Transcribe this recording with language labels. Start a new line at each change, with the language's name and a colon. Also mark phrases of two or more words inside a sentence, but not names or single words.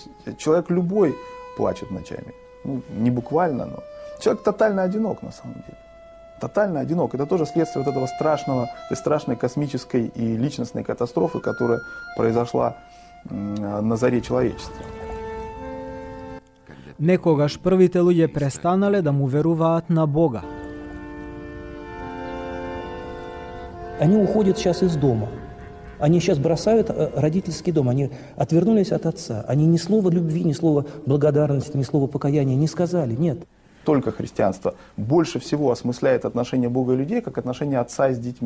Russian: Человек любой плачет ночами, ну, не буквально, но человек тотально одинок на самом деле. Тотально одинок. Это тоже следствие вот этого страшного, этой страшной космической и личностной катастрофы, которая произошла на заре человечества.
Macedonian: Некогаш првите луѓе престанале да му веруваат на Бога.
Russian: Они уходят сейчас из дома. Они сейчас бросают родительский дом. Они отвернулись от отца. Они ни слова любви, ни слова благодарности, ни слова покаяния не сказали. Нет. Только христианство больше всего осмысляет отношения Бога и людей, как отношения отца с детьми.